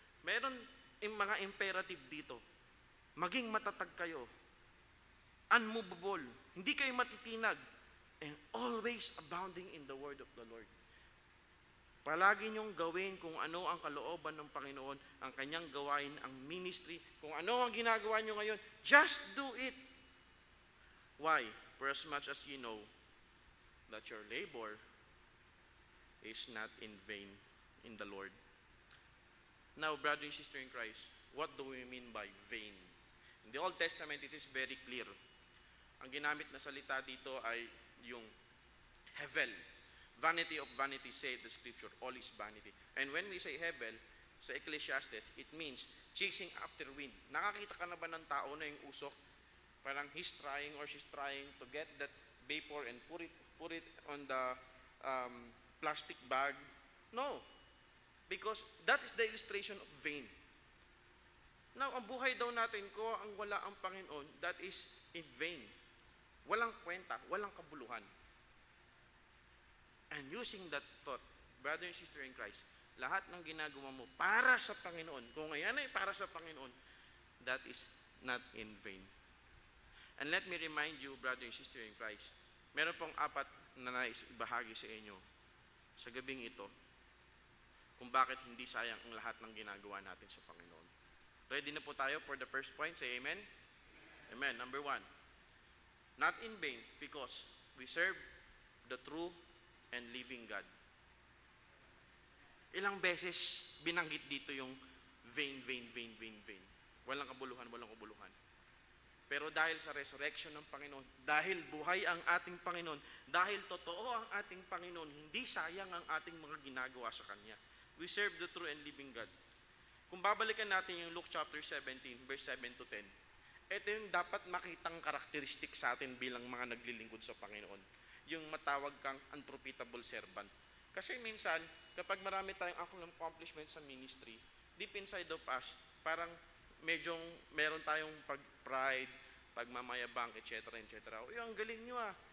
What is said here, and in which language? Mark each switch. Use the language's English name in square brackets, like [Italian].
[Filipino] Meron yung mga imperative dito. Maging matatag kayo, unmovable, hindi kayo matitinag, [English] and always abounding in the word of the Lord. [Filipino] Palagi niyong gawin kung ano ang kalooban ng Panginoon, ang kanyang gawain, ang ministry, kung ano ang ginagawa niyo ngayon, [English] just do it. Why? For as much as you know that your labor is not in vain in the Lord. Now, brother and sister in Christ, what do we mean by vain? In the Old Testament, it is very clear. [Filipino] Ang ginamit na salita dito ay yung hevel. [English] Vanity of vanity, said the scripture, all is vanity. And when we say hevel, sa Ecclesiastes, it means chasing after wind. [Filipino] Nakakita ka na ba ng tao na yung usok? [English] Parang he's trying or she's trying to get that vapor and put it on the plastic bag? No. Because that is the illustration of vain. [Filipino] Now, ang buhay daw natin ko, ang wala ang Panginoon, [English] that is in vain. [Filipino] Walang kwenta, walang kabuluhan. [English] And using that thought, brother and sister in Christ, [Filipino] lahat ng ginagawa mo para sa Panginoon, [English] kung ngayon ay para sa Panginoon, that is not in vain. And let me remind you, brother and sister in Christ, [Filipino] meron pong 4 na nais ibahagi sa inyo sa gabing ito, kung bakit hindi sayang ang lahat ng ginagawa natin sa Panginoon. [English] Ready [Filipino] na po tayo [English] for the first point? Say amen? Amen. Number 1, not in vain because we serve the true and living God. [Filipino] Ilang beses binanggit dito yung vain. Walang kabuluhan. Pero dahil sa resurrection ng Panginoon, dahil buhay ang ating Panginoon, dahil totoo ang ating Panginoon, hindi sayang ang ating mga ginagawa sa Kanya. [English] We serve the true and living God. [Filipino] Kung babalikan natin yung Luke chapter 17, verse 7 to 10, ito yung dapat makitang karakteristik sa atin bilang mga naglilingkod sa Panginoon. Yung matawag kang unprofitable servant. Kasi minsan, kapag marami tayong accomplishment sa ministry, [English] deep inside of us, [Filipino] parang medyo meron tayong pag-pride, pagmamayabang, etc., etc. Uy, ang galing nyo ah.